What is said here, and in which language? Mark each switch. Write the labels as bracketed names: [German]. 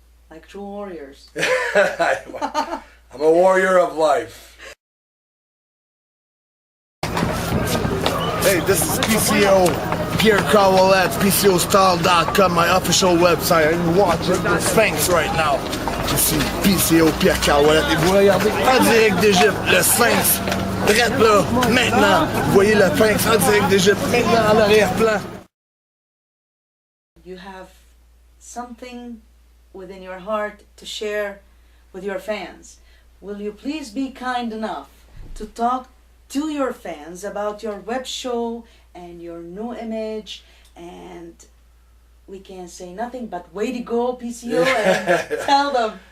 [English] Like true warriors. I'm a warrior of life. Hey, this is PCO, Pierre Ouellet, PCOstyle.com, my official website. And you're watching the Sphinx right now. [French] Je suis PCO, Pierre Ouellet. Et vous regardez en direct d'Égypte, le Sphinx. Direct là, maintenant. Vous voyez le Sphinx en direct d'Égypte, maintenant en arrière-plan. [English] You have something within your heart to share with your fans. Will you please be kind enough to talk to your fans about your web show and your new image? And we can say nothing but way to go, PCO, and tell them.